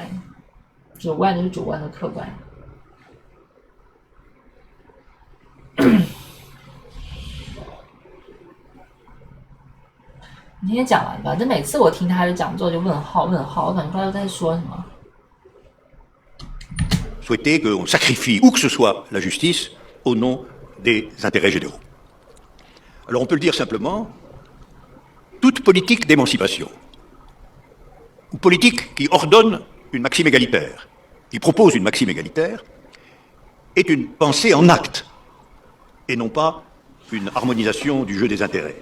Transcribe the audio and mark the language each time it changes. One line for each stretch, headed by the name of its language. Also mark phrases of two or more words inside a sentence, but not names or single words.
Chinese: 主观就是主观的客观。你今天讲完吧，这每次我听他的讲座就问号，我感觉不知道在说什么。
French: Souhaiter qu'on sacrifie où que ce soit la justice au nom des intérêts généraux. Alors on peut le dire simplement, toute politique d'émancipation, ou politique qui ordonne une maxime égalitaire, qui propose une maxime égalitaire, est une pensée en acte, et non pas une harmonisation du jeu des intérêts.